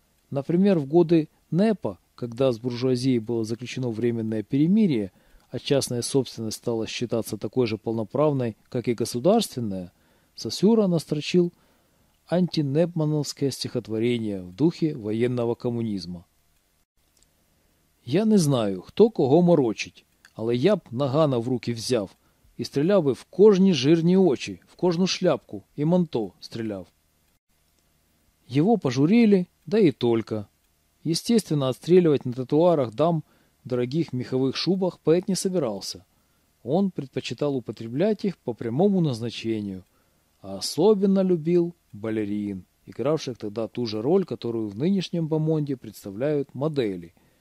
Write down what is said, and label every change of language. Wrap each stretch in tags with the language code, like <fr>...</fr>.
<ru>Например, в годы НЭПа, когда с буржуазией было заключено временное перемирие, а частная собственность стала считаться такой же полноправной, как и государственная, Сосюра настрочил антинепмановское стихотворение в духе военного коммунизма.</ru> <uk>«Я не знаю, хто кого морочить, але я б нагана в руки взяв і стріляв би в кожні жирні очі, в кожну шляпку і манто стріляв». Його пожурили, да і тільки.</uk> <ru>Естественно, отстреливать на тротуарах дам в дорогих меховых шубах поэт не собирался. Он предпочитал употреблять их по прямому назначению. А особенно любил балерин, игравших тогда ту же роль, которую в нынешнем бомонде представляют модели.</ru>